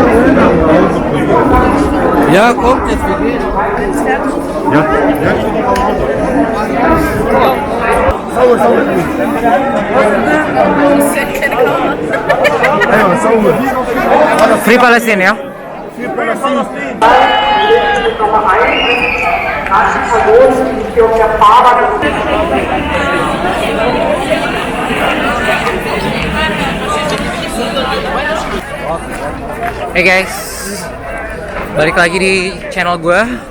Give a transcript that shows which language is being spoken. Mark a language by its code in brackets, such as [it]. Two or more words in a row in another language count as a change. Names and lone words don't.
[de] Ja, kommt jetzt, wir gehen. Ja, ja. Sauber, sauber. Ayo, sauber. [en] Free Palestine ya? Hey guys, [id] balik lagi di channel gue.